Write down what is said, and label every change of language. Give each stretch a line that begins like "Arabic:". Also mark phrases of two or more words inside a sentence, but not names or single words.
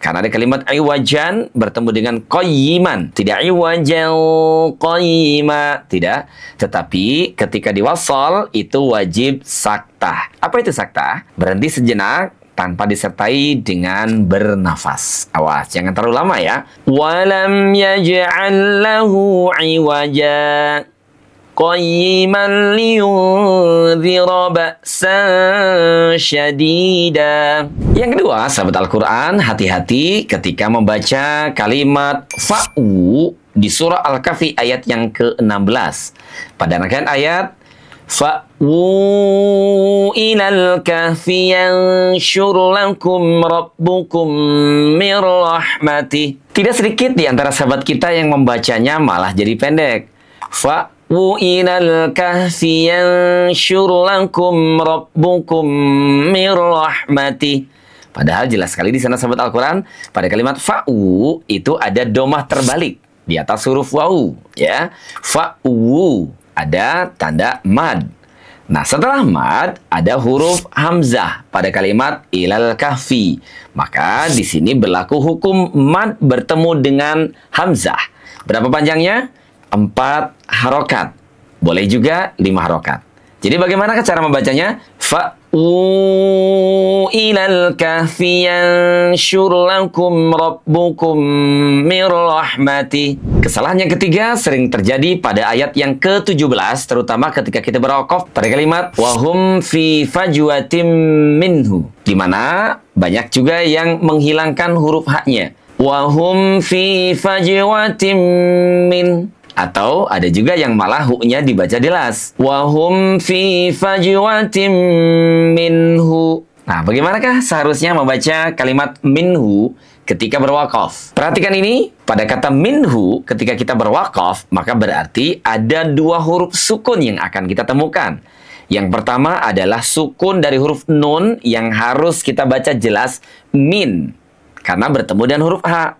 Indonesian: Karena ada kalimat iwajan bertemu dengan qayyiman. Tidak
Arabic: عوجا قيما.
Indonesian: Tidak. Tetapi ketika diwasal, itu wajib saktah. Apa itu saktah? Berhenti sejenak tanpa disertai dengan bernafas. Awas, jangan terlalu lama ya.
Arabic: ولم يجعل له عوجا قيما لينذر بأسا شديدا.
Indonesian: Yang kedua, sahabat Al-Quran, hati-hati ketika membaca kalimat fa'u di surah Al-Kahfi ayat yang ke-16. Pada rangkaian ayat
Arabic: فأووا إلى الكهف ينشر لكم ربكم من رحمته.
Indonesian: Tidak sedikit di antara sahabat kita yang membacanya malah jadi pendek.
Arabic: فأووا إلى الكهف ينشر لكم ربكم من رحمته.
Indonesian: Padahal jelas sekali di sana sahabat Al-Quran, pada kalimat fa'u itu ada domah terbalik di atas huruf wawu, ya. Fa'u ada tanda mad. Nah, setelah mad ada huruf hamzah pada kalimat
Arabic: إلى الكهف.
Indonesian: Maka di sini berlaku hukum mad bertemu dengan hamzah. Berapa panjangnya? 4 harokat. Boleh juga 5 harokat. Jadi bagaimana cara membacanya?
Arabic: فأووا إلى الكهف ينشر لكم ربكم من رحمته.
Indonesian: Kesalahan yang ketiga sering terjadi pada ayat yang ke-17, terutama ketika kita berwakaf pada kalimat
Arabic: وهم في فجوة منه,
Indonesian: di mana banyak juga yang menghilangkan huruf haknya.
Arabic: وهم في فجوة من.
Indonesian: Atau ada juga yang malah huknya dibaca jelas.
Arabic: وهم في فجوة منه.
Indonesian: Nah, bagaimanakah seharusnya membaca kalimat minhu ketika berwakaf? Perhatikan ini, pada kata minhu ketika kita berwakaf, maka berarti ada 2 huruf sukun yang akan kita temukan. Yang pertama adalah sukun dari huruf nun yang harus kita baca jelas min, karena bertemu dengan huruf ha.